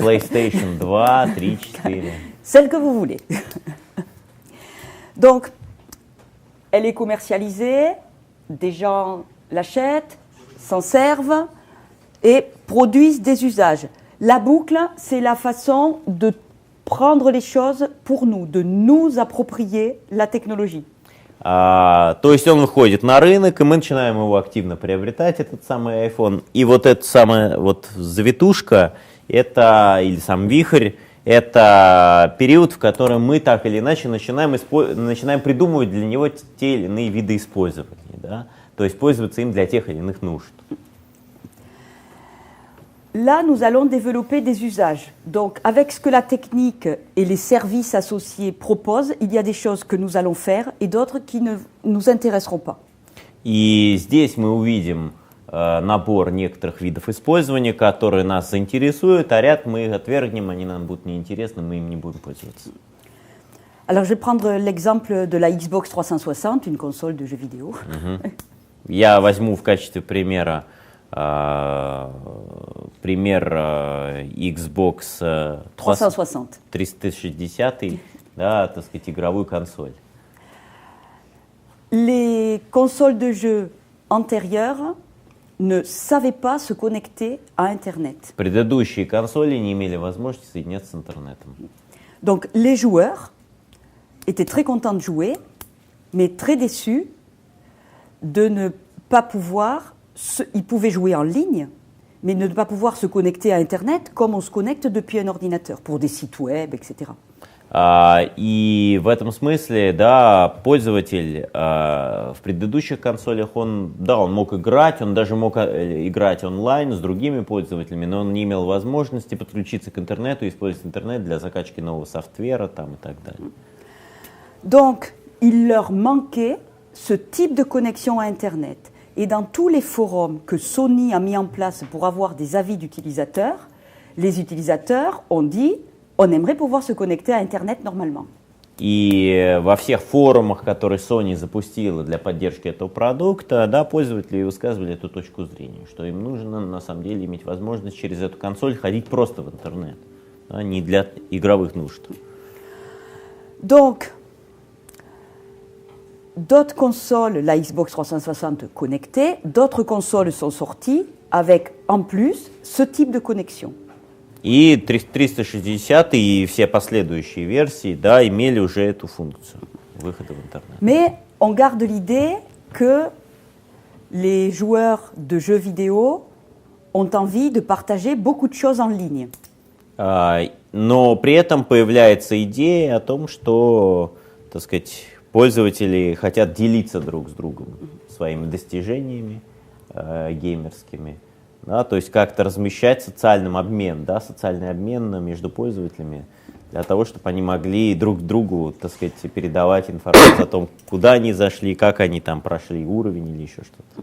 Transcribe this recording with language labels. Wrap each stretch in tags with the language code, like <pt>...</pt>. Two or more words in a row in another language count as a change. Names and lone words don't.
<fr>PlayStation 2, 3, 4. Celle que vous voulez. Donc, elle est commercialisée, des gens l'achètent, s'en servent et produisent des usages. La boucle, c'est la façon de prendre les choses pour nous, de nous approprier la technologie.</fr> <ru>То есть он выходит на рынок, и мы начинаем его активно приобретать, этот самый iPhone. И вот эта самая вот завитушка, это, или сам вихрь, это период, в котором мы так или иначе начинаем придумывать для него те или иные виды использования. Да? То есть пользоваться им для тех или иных нужд.</ru> <fr>Là, nous allons développer des usages. Donc, avec ce que la technique et les services associés proposent, il y a des choses que nous allons faire et d'autres qui ne nous intéresseront pas.</fr> <ru>И здесь мы увидим набор некоторых видов использования, которые нас заинтересуют, а ряд мы их отвергнем, они нам будут неинтересны, мы им не будем пользоваться.</ru> <fr>Alors, je vais prendre l'exemple de la Xbox 360, une console de jeux vidéo.</fr> <ru>Я возьму в качестве пример Xbox 360, да, так сказать, игровую консоль.</ru> <fr>Les consoles de jeux antérieures ne savaient pas se connecter à Internet.</fr> <ru>Предыдущие консоли не имели возможности соединяться с интернетом.</ru> <fr>Donc les joueurs étaient très contents de jouer, mais très déçus de ne pas pouvoir. Ils pouvaient jouer en ligne, mais ne pas pouvoir se connecter à Internet comme on se connecte depuis un ordinateur, pour des sites web, etc.</fr> <ru>И в этом смысле, да, пользователь в предыдущих консолях, он мог играть, он даже мог играть онлайн с другими пользователями, но он не имел возможности подключиться к интернету и использовать интернет для закачки нового софтвера там, и так далее.</ru> <fr>Donc, il leur manquait ce type de connexion à Internet. Et dans tous les forums que Sony a mis en place pour avoir des avis d'utilisateurs, les utilisateurs ont dit on aimerait pouvoir se connecter à Internet normalement.</fr> <ru>И во всех форумах, которые Sony запустила для поддержки этого продукта, да, пользователи высказывали эту точку зрения, что им нужно на самом деле иметь возможность через эту консоль ходить просто в интернет, да, не для игровых нужд.</ru> <fr>Donc, d'autres consoles, la Xbox 360 connectée, d'autres consoles sont sorties avec en plus ce type de connexion.</fr> <ru>И 360 и все последующие версии, да, имели уже эту функцию выхода в интернет.</ru> <fr>Mais on garde l'idée que les joueurs de jeux vidéo ont envie de partager beaucoup de choses en ligne.</fr> <ru>Но при этом появляется идея о том, что, так сказать, пользователи хотят делиться друг с другом своими достижениями геймерскими, да, то есть как-то размещать социальный обмен между пользователями, для того, чтобы они могли друг другу, так сказать, передавать информацию о том, куда они зашли, как они там прошли, уровень или еще что-то.</ru>